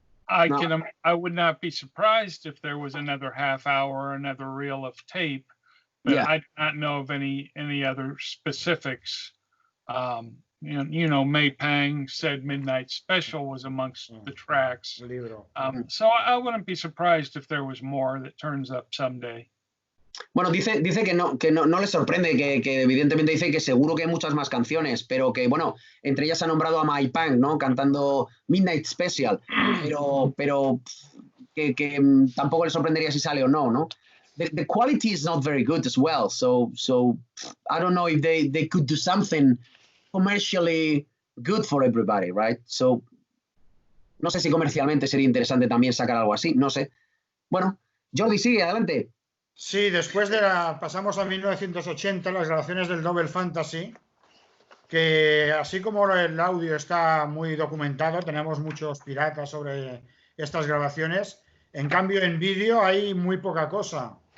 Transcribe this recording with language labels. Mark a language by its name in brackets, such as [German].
[English] I would not be surprised if there was another half hour or another reel of tape, but yeah. I do not know of any other specifics. You know, May Pang said Midnight Special was amongst the tracks. So I wouldn't be surprised if there was more that turns up someday. [Spanish] Bueno, dice que no le sorprende, que evidentemente dice que seguro que hay muchas más canciones, pero que, bueno, entre ellas ha nombrado a Mai Pang, ¿no? Cantando Midnight Special, pero que tampoco le sorprendería si sale o no, ¿no? [English] The quality is not very good as well, so I don't know if they could do something commercially good for everybody, right? [Spanish] So, no sé si comercialmente sería interesante también sacar algo así, no sé. Bueno, Jordi, sigue, adelante. Sí, después pasamos a 1980, las grabaciones del Double Fantasy, que así como el audio está muy documentado, tenemos muchos piratas sobre estas grabaciones, en cambio en vídeo hay muy poca cosa.